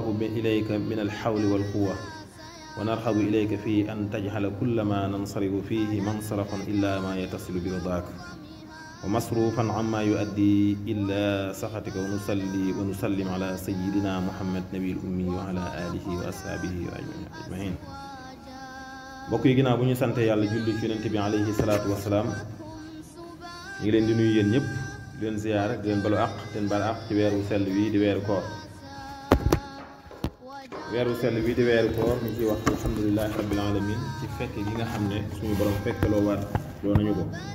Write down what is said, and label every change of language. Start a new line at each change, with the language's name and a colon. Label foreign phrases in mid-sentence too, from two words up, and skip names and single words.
Arabic: إليك من الحول والقوة ونرحب إليك في أن تجعل كل ما ننصرف فيه منصرفا إلا ما يتصل برضاك ومصروفا عما يؤدي إلا سخطك ونصلي ونسلم على سيدنا محمد نبي الأمي وعلى آله وأصحابه أجمعين
Wolof: mbokk yi ginnaaw bu ñu sante yàlla julli ci yonent bi
Arabic: عليه الصلاة والسلام
Wolof: ñu ngi leen di nuyu yéen ñëpp di leen ziyaara di leen balu àq di leen baal àq ci weeru sell wi di weeru koor weeru sell wi di weeru koor ñu ciy wax
Arabic: الحمد لله رب العالمين
Wolof: ci fekk gi nga xam ne suñu borom fekkaloo waat loo nañu ko